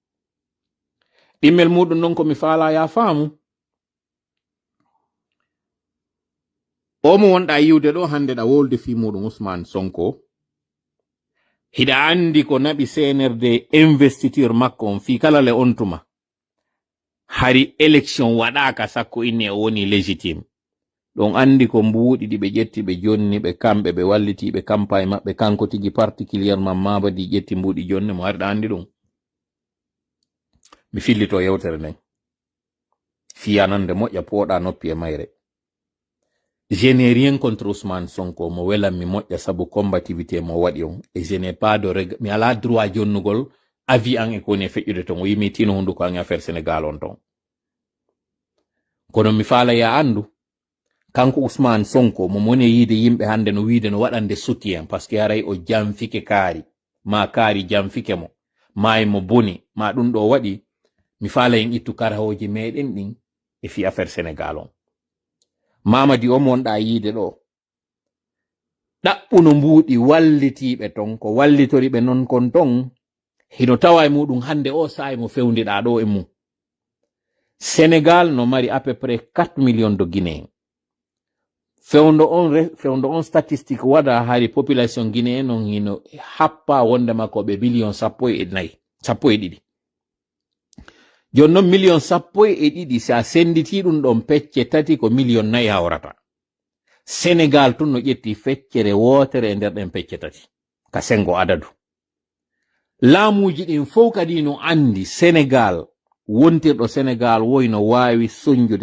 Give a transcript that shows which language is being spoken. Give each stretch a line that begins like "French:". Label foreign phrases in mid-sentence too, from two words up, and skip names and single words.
Fula: ɗimmel muɗum noon ko mi faala ya faamu o mo wonɗa yiwde ɗo hande ɗa wolde fi muɗum Ousmane Sonko hiɗa andi ko naɓi CNRD investiture makko on fi kala le on tuma hari élection waɗaka sakko inni o woni légitime ɗon andi ko mbuuɗi ɗi ɓe ƴetti ɓe jonni ɓe kamɓe ɓe wallitiɓe campagne maɓɓe kanko tigi particulièrement Mabadi ƴetti mbuuɗi jonne mo harɗa andi ɗum mi fillito yewtere nden fiyanande moƴƴa pooɗa noppi e mayre
French: je n'ai rien contre
Fula: Ousmane Sonko mo welan mi moƴƴa sabu combativité mo waɗi on
French: et je n'ai pas de regret
Fula: mi ala droit jonnugol avis an e ko woni feƴƴude ton o yimi tino hunduko an affaire Sénégal on ton kono mi faala ya andu kanko Ousmane Sonko mo moni yiide yimɓe hande no wiide no waɗande
French: soutien par ce que
Fula: haray o jamfike kaari ma kaari jamfike mo ma e mo boni ma ɗum ɗo waɗi mi faala en ittu karahoji meɗen ɗin e fi affaire Sénégal on mamadi o monɗa yiide ɗo ɗaɓɓuno mbuuɗi wallitiɓe ton ko wallitoriɓe non kon ton hino tawa e muɗum hande o sa'i mo fewndiɗa ɗo e mum Sénégal no mari
French: à peu près 4 millions de Guinéens
Fula: fewndo on statistique waɗa hari
French: population Guinéen
Fula: on hino happa wonde makko ɓe million 14 joni noon million 12 sa senditi ɗum ɗon pecce tati ko million 4 hawrata Sénégal tun no ƴetti feccere wotere e nder ɗen pecce tati ka sengo adadu laamuji ɗin fof kadi no andi Sénégal wontirɗo Sénégal woy no wawi soñjude